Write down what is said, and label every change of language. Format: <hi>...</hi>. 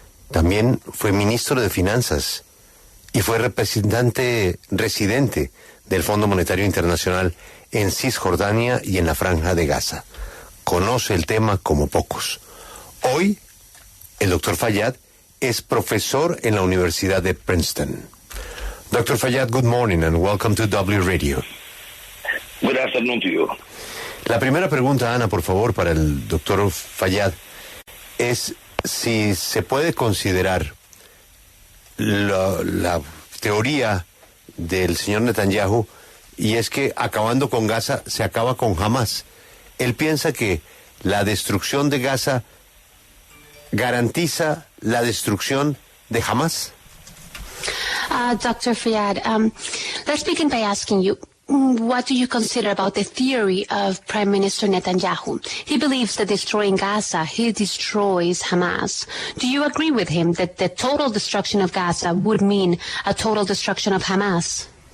<es>También fue ministro de Finanzas y fue representante residente del Fondo Monetario Internacional en Cisjordania y en la Franja de Gaza. Conoce el tema como pocos. Hoy, el doctor Fayyad es profesor en la Universidad de Princeton.</es> <en>Dr. Fayyad, good morning and welcome to W Radio. Good afternoon to you.</en> <es>La primera pregunta, Ana, por favor, para el doctor Fayyad, es si se puede considerar la teoría del señor Netanyahu, y es que acabando con Gaza se acaba con Hamas. Él piensa que la destrucción de Gaza garantiza la destrucción de Hamas.</es> <en>Dr. Fayyad, let's begin by asking you, what do you consider about the theory of Prime Minister Netanyahu? He believes that destroying Gaza, he destroys Hamas. Do you agree with him that the total destruction of Gaza would mean a total destruction of Hamas?</en>